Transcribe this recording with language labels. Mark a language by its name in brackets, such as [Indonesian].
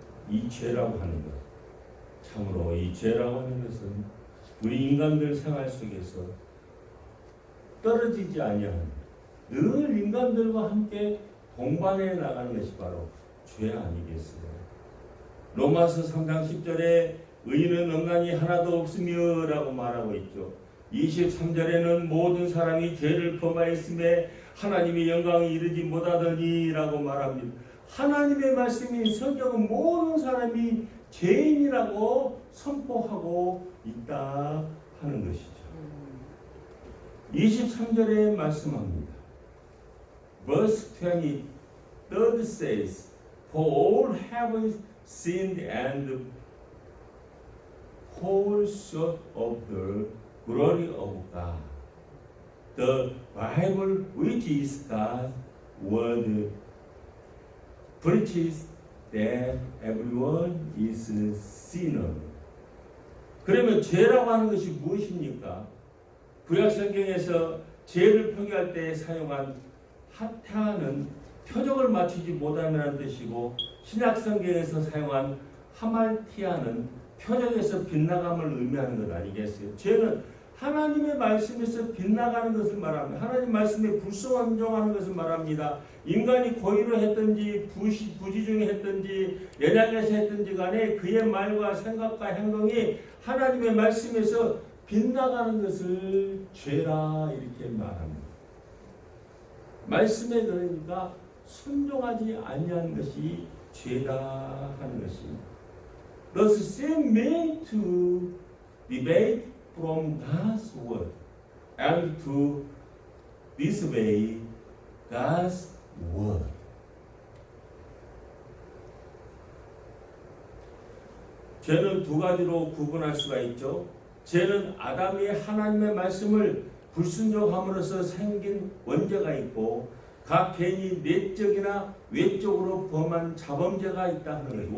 [Korean] 이 죄라고 하는 것, 참으로 이 죄라고 하는 것은 우리 인간들 생활 속에서 떨어지지 아니하는 늘 인간들과 함께 동반해 나가는 것이 바로 죄 아니겠어요? 로마서 3장 10절에 의인은 없나니 하나도 없으며 라고 말하고 있죠. 23절에는 모든 사람이 죄를 범하였음에 하나님의 영광이 이르지 못하더니 라고 말합니다. 하나님의 말씀인 성경은 모든 사람이 죄인이라고 선포하고 있다 하는 것이죠. 23절에 말씀합니다. [English] Verse 23 says, For all have sinned and fall short of the glory of God. The Bible, which is God's word, preaches that everyone is a sinner. [Korean] 그러면 죄라고 하는 것이 무엇입니까? 구약 성경에서 죄를 표기할 때 사용한 하타는 표적을 맞추지 못하는 뜻이고, 신약 성경에서 사용한 하말티아는 표적에서 빗나감을 의미하는 것 아니겠어요? 죄는 하나님의 말씀에서 빗나가는 것을 말합니다. 하나님 말씀에 불순종하는 것을 말합니다. 인간이 고의로 했든지 부지중에 했든지 연약해서 했든지 간에 그의 말과 생각과 행동이 하나님의 말씀에서 빗나가는 것을 죄라 이렇게 말합니다. 말씀에 그러니까 순종하지 아니하는 것이 죄다 하는 것입니다. [English] Thus sin means to debate from God's word and to disobey God's word. [Korean] 죄는 두 가지로 구분할 수가 있죠. 죄는 아담이 하나님의 말씀을 불순종함으로써 생긴 원죄가 있고 각 개인이 내적이나 외적으로 범한 자범죄가 있다 하는 것입니다.